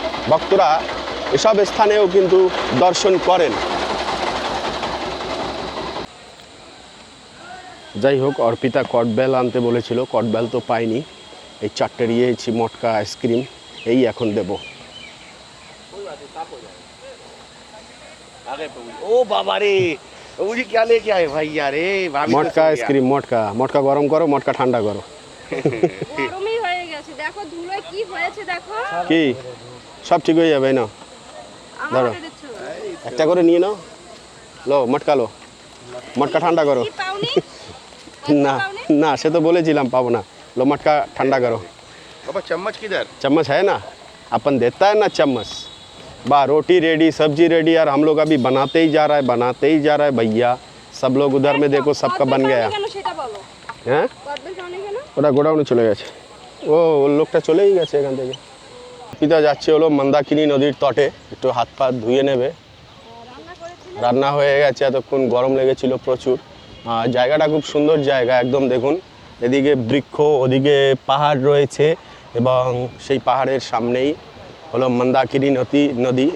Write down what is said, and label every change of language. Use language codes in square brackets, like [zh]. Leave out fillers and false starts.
[bn] ভক্তরা এসব স্থানেও কিন্তু দর্শন করেন। যাই হোক, অর্পিতা কটবেল আনতে বলেছিল, কটবেল তো পাইনি। এই 4টে নিয়েছি মটকা আইসক্রিম, এই এখন দেবো। [hi] ओ बाबा रे, मुझे क्या लेके आए भाई यार? [bn] মটকা আইসক্রিম, মটকা গরম করো, মটকা ঠান্ডা করো। গরমই হয়ে গেছে, দেখো ধুলোয় কি হয়েছে দেখো। কি সব ঠিক হয়ে যাবে না? ধরো আমাকে দিচ্ছ একটা করে নিয়ে নাও, লো মটকা লো, মটকা ঠান্ডা করো। কি পাওনি? না না, সে তো বলেছিলাম পাবো না। [hi] लो मटका ठंडा करो। बाबा चम्मच किधर? चम्मच है ना, अपन देता है ना चम्मच। बा रोटी रेडी, सब्जी रेडी, और हम लोग अभी बनाते ही जा रहा है भैया। सब लोग उधर में देखो, सबका बन गया। [bn] কেন সেটা বলো। হ্যাঁ, কদবেল পাওনি কেন? ওটা গোডাউনে চলে গেছে। ও লোকটা চলেই গেছে এখান থেকে। পিতা যাচ্ছে হলো মন্দাকিনী নদীর তটে, একটু হাত পা ধুয়ে নেবে। রান্না করেছিল। রান্না হয়ে গেছে, এতক্ষণ গরম লেগেছিল প্রচুর। জায়গাটা খুব সুন্দর জায়গা, একদম দেখুন এদিকে বৃক্ষ, ওদিকে পাহাড় রয়েছে এবং সেই পাহাড়ের সামনেই হলো মন্দাকিনী নদী।